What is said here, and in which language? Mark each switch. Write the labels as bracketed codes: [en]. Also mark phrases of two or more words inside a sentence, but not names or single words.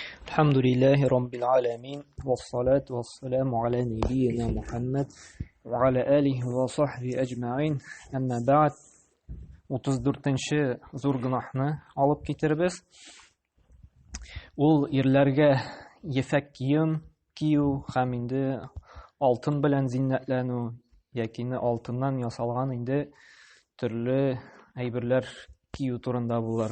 [ar] الحمد لله رب العالمين والصلاة والسلام على نبينا محمد وعلى آله وصحبه أجمعين. أما بعد [tt] 34-ші зур гынахны алып китербез. Ул ирләргә ефәк кием кию һәм инде алтын белән зиннәтләнү яки алтыннан ясалган инде төрле әйберләр кию турында булар.